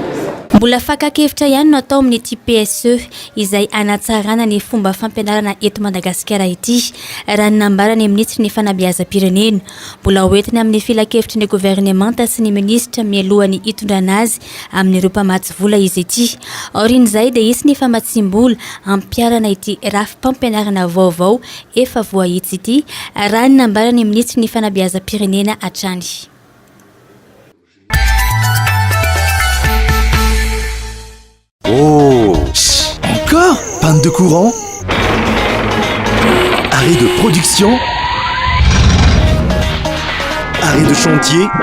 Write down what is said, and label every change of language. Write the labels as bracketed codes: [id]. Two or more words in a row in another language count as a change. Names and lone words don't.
[mg] mbola fakakevitra ihany no atao amin'ity PSE izay anatsarana ny fomba fampianarana eto Madagasikara ity raha ny nambarany ministry ny fanabeazam-pirenena mbola hoentina amin'ny filakevitry ny gouvernemanta sy ny ministra mialohany hitondrana azy amin'ireo mpamatsy vola izy ity aorian'izay dia isy ny famatsim-bola ampiarana ity rafim-pampianarana vaovao efa voahitsy ity raha ny nambarany ministry ny fanabeazam-pirenena hatrany. [fr] Oh, encore? Panne de courant? Arrêt de production? Arrêt de chantier?